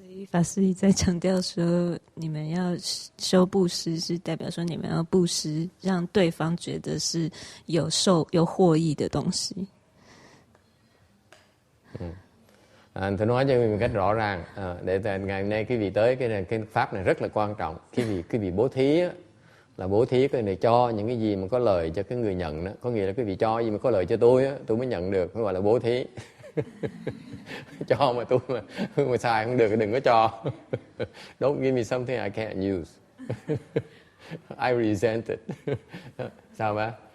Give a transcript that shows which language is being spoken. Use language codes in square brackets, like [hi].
[zh] 法师一再强调说，你们要修布施，是代表说你们要布施，让对方觉得是有获益的东西。 [vi] Tôi nói cho mình một cách rõ ràng để ngày hôm nay quý vị tới cái pháp này rất là quan trọng. Quý vị bố thí á, là bố thí cái này cho những cái gì mà có lợi cho cái người nhận đó. Có nghĩa là quý vị cho gì mà có lợi cho tôi á, tôi mới nhận được, mới gọi là bố thí. Cho mà tôi mà xài không được thì đừng có cho. [en] Don't give me something I can't use. I resent it. [vi] Sao ba?